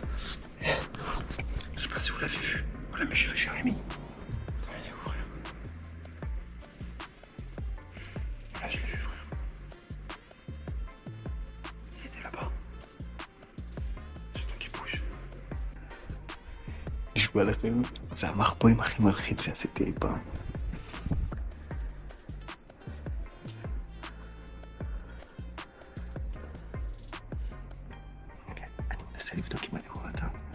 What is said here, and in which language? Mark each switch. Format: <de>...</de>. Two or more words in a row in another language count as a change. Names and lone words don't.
<fr>Je sais pas si vous l'avez vu. Voilà, mais j'ai vu Jérémy. Attends, il est où, frère? Là, je l'ai vu, frère. Il était là-bas. J'attends qu'il bouge.</fr> <he>נשבע לכם, זה המחבואים הכי מלחיץ שעשיתי אי פעם. אני מנסה לבדוק אם אני רואה אותם.</he>